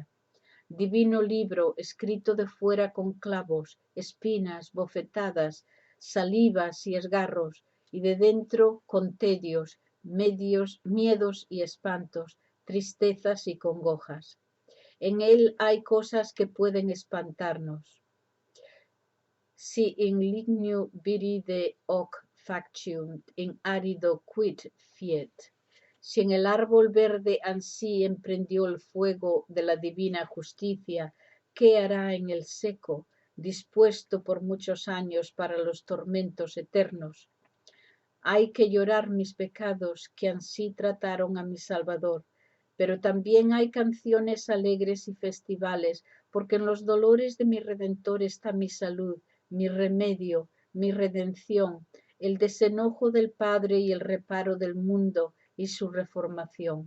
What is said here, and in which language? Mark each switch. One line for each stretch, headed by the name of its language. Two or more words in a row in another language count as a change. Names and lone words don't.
Spanish: Divino libro, escrito de fuera con clavos, espinas, bofetadas, salivas y esgarros, y de dentro con tedios, miedos y espantos, tristezas y congojas. En él hay cosas que pueden espantarnos.
Latin: Si in ligno viride hoc factium in arido quid fiet.
Spanish: Si en el árbol verde ansí emprendió el fuego de la divina justicia, ¿qué hará en el seco, dispuesto por muchos años para los tormentos eternos? Hay que llorar mis pecados que ansí trataron a mi Salvador, pero también hay canciones alegres y festivales, porque en los dolores de mi Redentor está mi salud, mi remedio, mi redención, el desenojo del Padre y el reparo del mundo y su reformación.